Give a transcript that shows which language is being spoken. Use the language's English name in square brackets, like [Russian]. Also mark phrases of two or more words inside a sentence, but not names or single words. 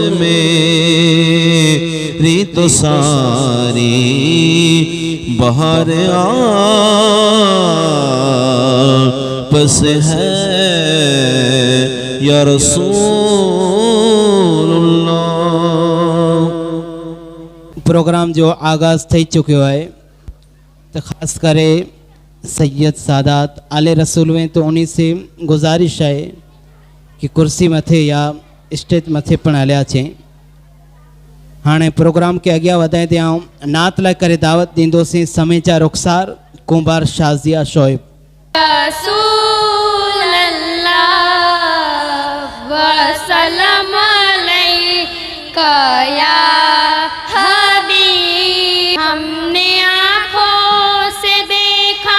[Urdu] میری تو ساری بہار آپ سے ہے، یا رسول اللہ. [Sindhi] प्रोग्राम जो आगाज़ थी चुकियो है तो ख़ास करे सैयद सादात आले रसूल में [Urdu] تو انہیں سے گزارش ہے کہ [Sindhi] कुर्सी मथे या स्टेज मथे पण हलिया छे। हाँ प्रोग्राम के अॻियां वधाईंदे आऊं नात लाइ करे दावत ॾींदोसीं समेचा रुखसार कुंभार शाज़िया शोएब। [Arabic] رسول الله وسلم عليك يا حبيب, [Urdu] ہم نے آنکھوں سے دیکھا